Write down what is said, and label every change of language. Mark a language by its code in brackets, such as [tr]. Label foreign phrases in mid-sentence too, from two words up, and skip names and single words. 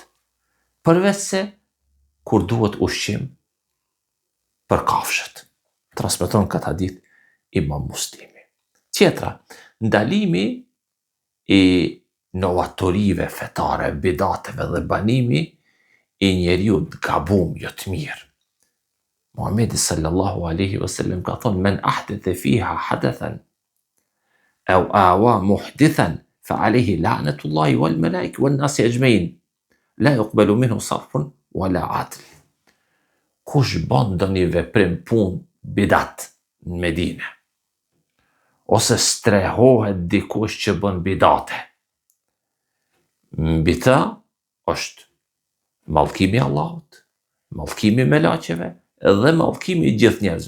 [sq] Përveç se kur duhet ushqim për kafshët. Transmeton këtë hadith Imam Muslimi. Tjetra, ndalimi i novatorive fetare, bidateve dhe banimi i njeriu të gabum, jo të mirë. [ar] Muhamedi صلى الله عليه وسلم [sq] ka thonë: [ar] "من أحدث فيها حدثا أو آوى محدثا فعليه لعنة الله والملائكة والناس أجمعين لا يقبل منه صرف ولا عدل." [sq] Kush bën ndonjë veprim punë bidat në Medinë, ose strehohet dikush që bën bidate, mbi të është mallkimi i Allahut, mallkimi i melaqeve dhe mallkimi i gjithë njerëzve.